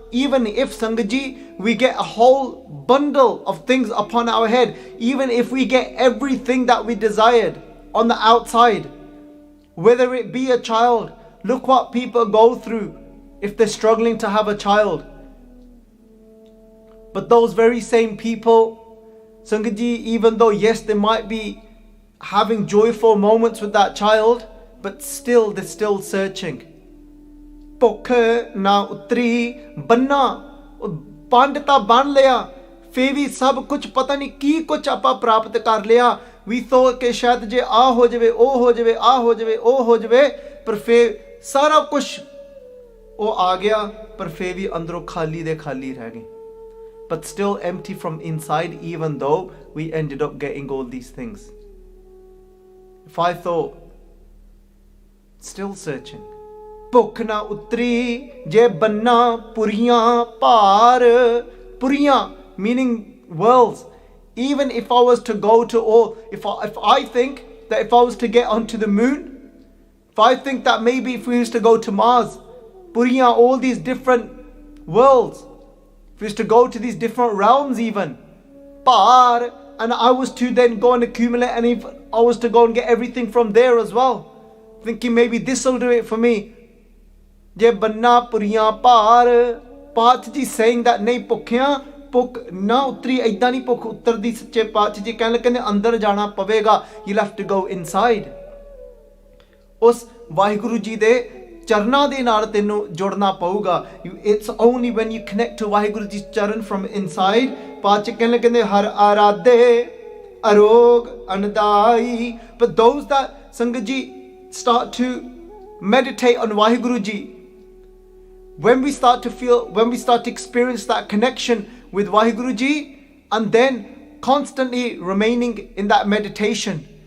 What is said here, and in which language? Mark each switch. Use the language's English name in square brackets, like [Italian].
[English] Even if, Sangat Ji, we get a whole bundle of things upon our head, even if we get everything that we desired on the outside, whether it be a child, look what people go through if they're struggling to have a child. But those very same people, Sangat Ji, even though yes, they might be having joyful moments with that child, but still they're still searching. [Punjabi] ਭੁੱਖ ਨਾ ਉਤਰੀ ਬੰਨਾ ਪੰਡ ਤਾਂ ਬਣ ਲਿਆ ਫੇਰ ਵੀ ਸਭ ਕੁਝ ਪਤਾ ਨਹੀਂ ਕੀ ਕੁਝ ਆਪਾਂ ਪ੍ਰਾਪਤ ਕਰ ਲਿਆ. [English] We thought [Punjabi] ਕਿ ਸ਼ਾਇਦ ਜੇ ਆ ਹੋ ਜਾਵੇ ਉਹ ਹੋ ਜਾਵੇ ਆ ਹੋ ਜਾਵੇ ਉਹ ਹੋ ਜਾਵੇ, ਪਰ ਫੇਰ ਸਾਰਾ ਕੁਝ ਉਹ ਆ ਗਿਆ, ਪਰ ਫੇਰ ਵੀ ਅੰਦਰੋਂ ਖਾਲੀ ਦੇ ਖਾਲੀ ਰਹਿ ਗਏ. [English] But still empty from inside, even though we ended up getting all these things. If I thought, still searching. [Punjabi] ਭੁੱਖ ਨਾ ਉਤਰੀ ਜੇ ਬੰਨਾ ਪੁਰੀਆਂ ਭਾਰ. [English] ਪੁਰੀਆਂ meaning worlds. Even if I was to go to all, if I think that if I was to get onto the moon, if I think that maybe if we used to go to Mars, Puriya, all these different worlds, if we used to go to these different realms even, Par, and I was to then go and accumulate, and if I was to go and get everything from there as well, thinking maybe this will do it for me. [Punjabi] Je banna Puriya Par, Pathji [English] saying that [Punjabi] nahi ਭੁੱਖਿਆਂ ਭੁੱਖ ਨਾ ਉਤਰੀ ਏਦਾਂ ਨਹੀਂ ਭੁੱਖ ਉਤਰਦੀ ਸੱਚੇ ਪਾਤਸ਼ਾਹ ਜੀ ਕਹਿੰਦੇ ਅੰਦਰ ਜਾਣਾ ਪਵੇਗਾ. [English] You'll have to go inside. [Punjabi] ਉਸ ਵਾਹਿਗੁਰੂ ਜੀ ਦੇ ਚਰਨਾਂ ਦੇ ਨਾਲ ਤੈਨੂੰ ਜੁੜਨਾ ਪਊਗਾ. [English] It's only when you connect to Waheguru ji ਚਰਨ from inside. [Punjabi] ਪਾਤਸ਼ਾਹ ਕਹਿੰਦੇ ਹਰ ਆਰਾਧੇ ਅਰੋਗ ਅਨਦਾਈ. [English] But those that sangat ji start to meditate on Waheguru ji, when we start to experience that connection with Vaheguru Ji, and then constantly remaining in that meditation,